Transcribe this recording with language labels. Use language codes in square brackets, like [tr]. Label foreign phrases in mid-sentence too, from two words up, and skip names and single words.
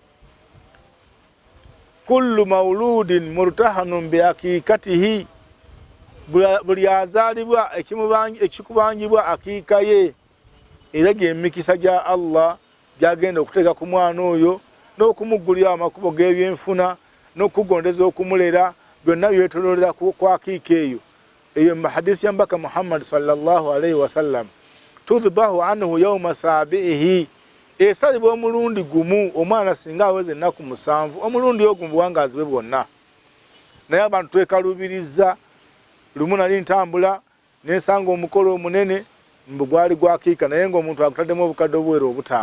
[ar] كل مولود مرتهن بعقيقته, [lg] buli azaalibwa ekikubanjibwa akiika ye, era gy'emikisa gya Allah gyagenda okuteeka ku mwana oyo n'okumuggulira amakubo g'ebyenfuna n'okugondeza okumulera, byonna byetoloolera ku akiika eyo. Eyo mu hadisi ya mbaka Muhammad [ar] صلى الله عليه وسلم, تذبح عنه يوم سابعه, [lg] esalibwa omulundi gumu omwana singa aweze ennaku 7, omulundi ogwo mu buwangazi bwe bwonna. Naye abantu twekalubiriza, lumu nali ntambula nensanga omukolo omunene mbu gwali gwa akiika, naye ng'omuntu agutaddemu obukadde obweru 5.